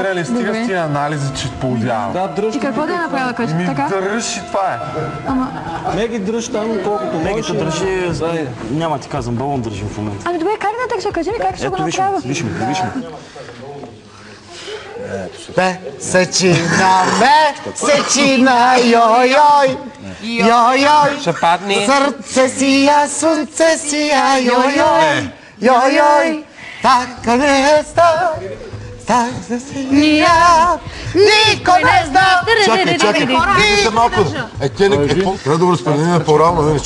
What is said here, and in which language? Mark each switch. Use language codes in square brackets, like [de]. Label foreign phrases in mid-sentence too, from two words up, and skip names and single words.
[bg] Стига с тия анализи, че полудявам. И какво да я направя, кажа? Така? Дръж и това е. Меги, дръж там колкото Мегито държи, няма ти казвам, балон държим в момента. Ами добре, как да държа? Кажи ми как ще го направя. Виж ме. Бе, сечинаме, сечина, йой-йой, йой-йой. Ще падне. Сърце сия, слънце сия, йой-йой, йой-йой. Така не ста, така сия, никой не зна. Чакай. Вижте малко. Трябва да го разпределим по-равно, иначе.